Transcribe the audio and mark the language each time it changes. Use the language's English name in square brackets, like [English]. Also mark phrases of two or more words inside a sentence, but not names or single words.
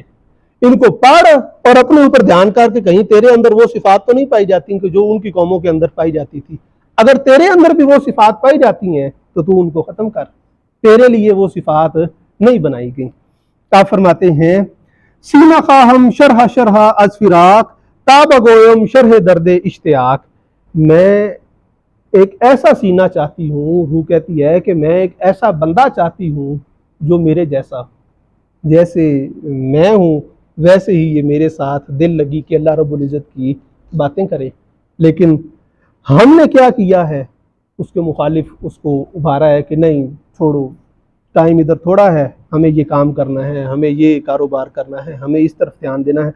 [Urdu] ان کو پڑھ اور اپنے اوپر دھیان کر کے کہیں تیرے اندر وہ صفات تو نہیں پائی جاتی کہ جو ان کی قوموں کے اندر پائی جاتی تھی۔ اگر تیرے اندر بھی وہ صفات پائی جاتی ہیں تو ان کو ختم کر، تیرے لیے وہ صفات نہیں بنائی گئی۔ آپ فرماتے ہیں [Persian] سینہ خواہم شرح شرح از فراق، تاب گویم شرح درد اشتیاق، [Urdu] میں ایک ایسا سینہ چاہتی ہوں، روح کہتی ہے کہ میں ایک ایسا بندہ چاہتی ہوں جو میرے جیسا، جیسے میں ہوں ویسے ہی یہ میرے ساتھ دل لگی کہ اللہ رب العزت کی باتیں کرے۔ لیکن ہم نے کیا کیا ہے، اس کے مخالف اس کو ابھارا ہے کہ نہیں چھوڑو، ٹائم ادھر تھوڑا ہے، ہمیں یہ کام کرنا ہے، ہمیں یہ کاروبار کرنا ہے، ہمیں اس طرف دھیان دینا ہے۔